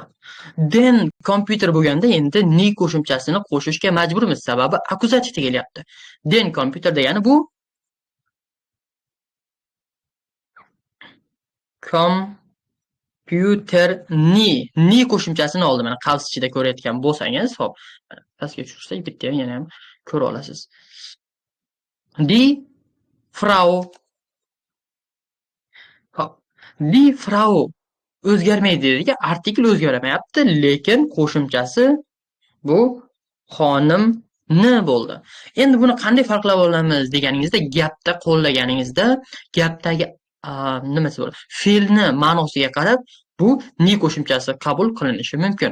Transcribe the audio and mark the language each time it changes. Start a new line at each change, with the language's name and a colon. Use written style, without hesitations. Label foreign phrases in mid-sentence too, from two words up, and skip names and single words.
German: Then kompyuter
Uzbek: bo'lganda endi ni qo'shimchasini qo'shishga majburmiz, sababi akuzativda kelyapti.
German: Then kompyuter
Uzbek: degani bu kompyuter ni qo'shimchasini oldi. Mana qavs ichida ko'rayotgan bo'lsangiz, hop, pastga tushirsak bitta yana ham ko'ra olasiz.
German: Die Frau.
Uzbek: Hop.
German: Die Frau
Uzbek: o'zgarmaydi degan artikel o'zgarmayapti, lekin qo'shimchasi bu xonimni bo'ldi. Endi buni qanday farqlab olamiz deganingizda, gapda qo'llaganingizda, gapdagi nimasi bo'ladi? Fe'lni ma'nosiga qarab bu ni qo'shimchasi qabul qilinishi mumkin.